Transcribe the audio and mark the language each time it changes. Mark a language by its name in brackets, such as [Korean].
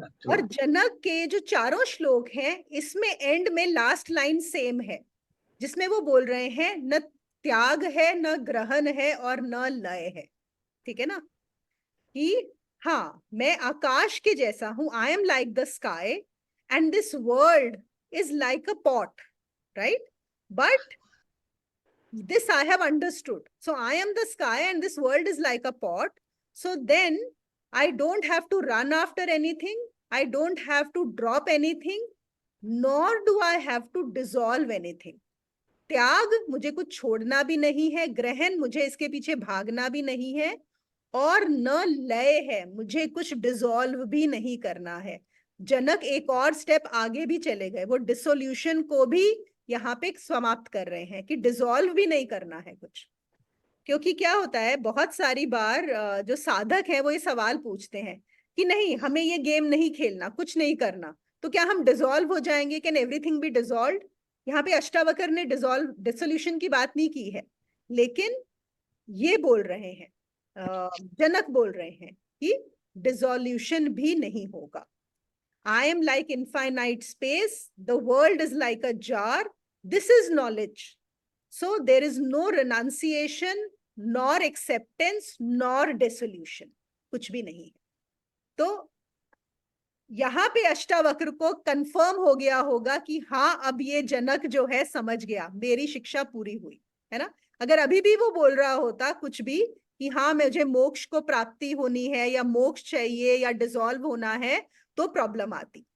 [Hindi] और जनक के जो 4 श्लोक हैं, इसमें एंड में लास्ट लाइन सेम है, जिसमें वो बोल रहे हैं, न त्याग है, न ग्रहण है और न लय है। ठीक है ना, कि हाँ, मैं आकाश के जैसा हूं, [English] I am like the sky and this world is like a pot, right? But this I have understood. So I am the sky and this world is like a pot. So then I don't have to run after anything. I don't have to drop anything, nor do I have to dissolve anything. [Hindi] त्याग, मुझे कुछ छोड़ना भी नहीं है, ग्रहण, मुझे इसके पीछे भागना भी नहीं है, और न लय है, मुझे कुछ डिसॉल्व भी नहीं करना है। जनक एक और स्टेप आगे भी चले गए, वो डिसोल्यूशन को भी यहाँ पे समाप्त कर रहे हैं, कि डिसॉल्व भी नहीं करना है कुछ। क्योंकि क्या होता है, बहुत सारी बार जो साधक है वो ये सवाल पूछते हैं कि नहीं, हमें ये गेम नहीं खेलना, कुछ नहीं करना, तो क्या हम डिसॉल्व हो जाएंगे? [English] Can everything be dissolve? [Hindi] यहाँ पे अष्टावक्र ने डिसोल्यूशन की बात नहीं की है, लेकिन ये बोल रहे हैं, जनक बोल रहे हैं कि डिसोल्यूशन भी नहीं होगा। [English] I am like infinite space. The world is like a jar. This is knowledge. So there is no renunciation, nor acceptance, nor dissolution. [Hindi] कुछ भी नहीं है। तो यहाँ पे अष्टावक्र को कंफर्म हो गया होगा कि हाँ, अब ये जनक जो है समझ गया, मेरी शिक्षा पूरी हुई, है ना। अगर अभी भी वो बोल रहा होता कुछ भी कि हाँ, मुझे मोक्ष को प्राप्ति होनी है, या मोक्ष चाहिए, या डिसॉल्व होना है, तो प्रॉब्लम आती।